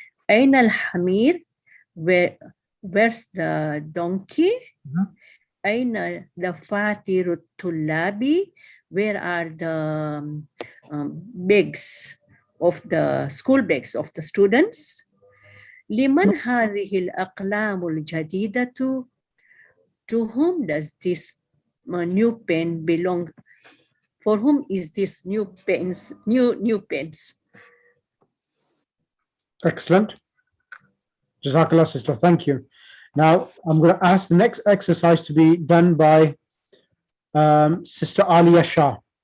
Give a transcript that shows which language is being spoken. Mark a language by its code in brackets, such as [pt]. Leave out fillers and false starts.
[ar] أين الحمير? [en] Where's the donkey? [ar] أين دفاتر الطلاب? [en] Where are the bags of the school bags of the students? [ar] لمن هذه الأقلام الجديدة? [en] To whom does this new pen belong? For whom is this new pens? New pens? Excellent. Jazakallah, sister. Thank you. Now, I'm going to ask the next exercise to be done by Sister Alia Shah.